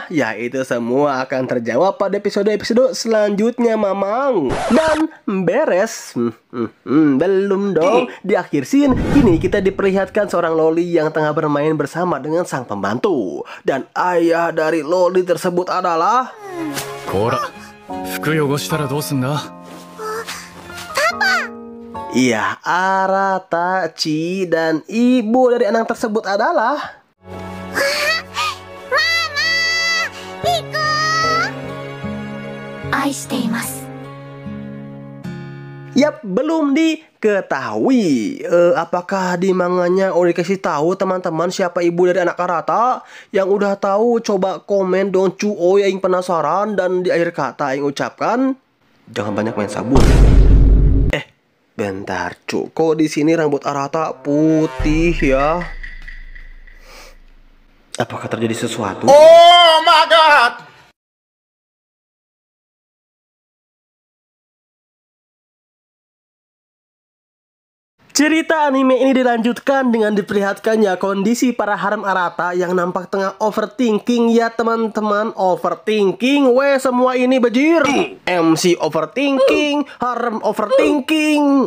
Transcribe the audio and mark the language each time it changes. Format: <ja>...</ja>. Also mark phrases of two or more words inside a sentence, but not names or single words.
<id>Ya, itu semua akan terjawab pada episode-episode selanjutnya mamang. Dan beres. Belum dong. Di akhir scene ini kita diperlihatkan seorang loli yang tengah bermain bersama dengan sang pembantu. Dan ayah dari loli tersebut adalah...</id> <ja>こら、服汚したらどうすんだ?</ja> <id>Iya, Arata, Chi, dan ibu dari anak tersebut adalah... Mama! Piko!</id> <ja>愛しています。</ja> <id>Yap, belum diketahui apakah di manganya udah dikasih tahu teman-teman siapa ibu dari anak Arata. Yang udah tahu coba komen dong cuo yang penasaran, dan di akhir kata yang ucapkan jangan banyak main sabun. Bentar kok di sini rambut Arata putih ya? Apakah terjadi sesuatu?</id> <en>Oh my god!</en> <id>Cerita anime ini dilanjutkan dengan diperlihatkannya kondisi para harem Arata yang nampak tengah overthinking ya teman-teman. Overthinking, semua ini bejir. MC overthinking, harem overthinking.</id>